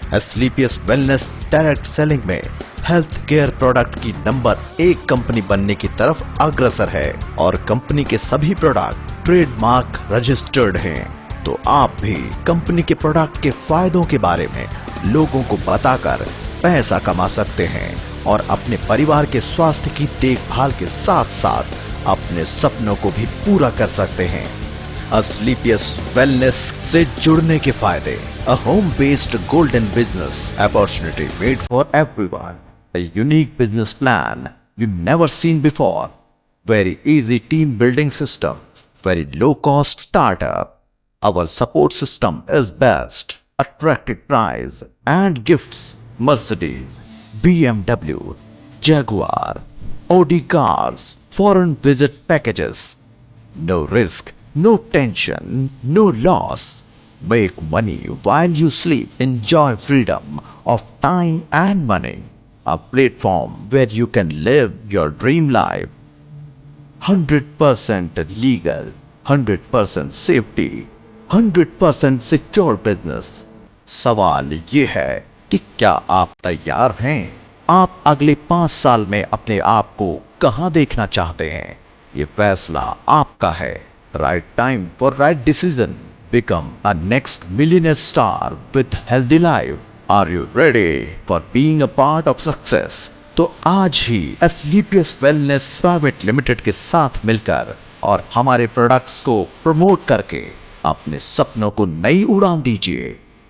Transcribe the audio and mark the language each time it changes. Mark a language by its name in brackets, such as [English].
[Hindi] SLPS wellness direct selling में health care product की number 1 company बनने की तरफ अग्रसर है और कंपनी के सभी प्रोडक्ट ट्रेडमार्क रजिस्टर्ड हैं। तो आप भी कंपनी के प्रोडक्ट के फायदों के बारे में लोगों को बताकर पैसा कमा सकते हैं और अपने परिवार के स्वास्थ्य की देखभाल के साथ साथ अपने सपनों को भी पूरा कर सकते हैं। [English] SLPS wellness [Hindi] से जुड़ने के फायदे: [English] A home based golden business opportunity made for everyone, a unique business plan you've never seen before, very easy team building system, very low cost startup. Our support system is best, attractive price and gifts: Mercedes, BMW, Jaguar, Audi cars, foreign visit packages. No risk, no tension, no loss. Make money while you sleep. Enjoy freedom of time and money. A platform where you can live your dream life. 100% legal, 100% safety, 100% secure business. [Hindi] सवाल ये है कि क्या आप तैयार हैं? आप अगले 5 साल में अपने आप को कहां देखना चाहते हैं? ये फैसला आपका है. [English] Right time for right decision. Become a next millionaire star with healthy life. Are you ready for being a part of success? [Hindi] तो आज ही SGPS Wellness Private Limited के साथ मिलकर और हमारे प्रोडक्ट्स को प्रमोट करके अपने सपनों को नई उड़ान दीजिए.